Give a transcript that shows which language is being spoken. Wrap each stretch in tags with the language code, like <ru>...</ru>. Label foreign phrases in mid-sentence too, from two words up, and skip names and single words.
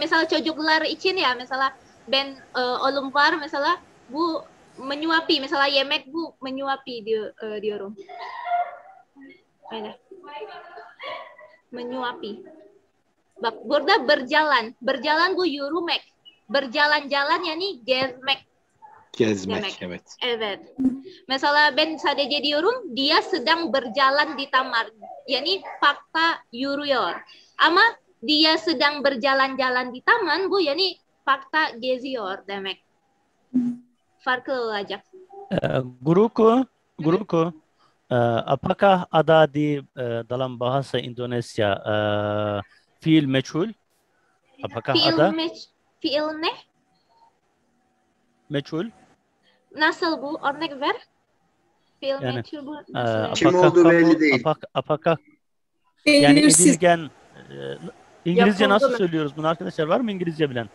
<tr>Mesela çocuklar için ya mesela ben oğlum var mesela bu menyuapi. Mesela yemek bu menyuapi diyorum. Öyle. Menyuapi. Bak burada berjalan. Berjalan bu yürümek. Berjalan-jalan yani gezmek. Gezmek, evet. Evet. Mesela ben sadece diyorum</tr> <id>dia sedang berjalan di taman.</id> <tr>Yani fakta yürüyor. Ama</tr> <id>dia sedang berjalan-jalan di taman</id> <tr>bu yani fakta geziyor demek. Farklı olacak.</tr> <id>Guruku, apakah ada di dalam bahasa Indonesia</id> <tr>fiil meçhul?</tr> <id>Apakah ada?</id> <tr>Fiil ne? Meçhul. Nasıl bu? Örnek ver. Fiil Yani, meçhul bu nasıl? Kim olduğu belli değil. Apakah yani Belirsiz. edilgen İngilizce Yapıldı nasıl mı? söylüyoruz bunu arkadaşlar? Var mı İngilizce bilen?</tr>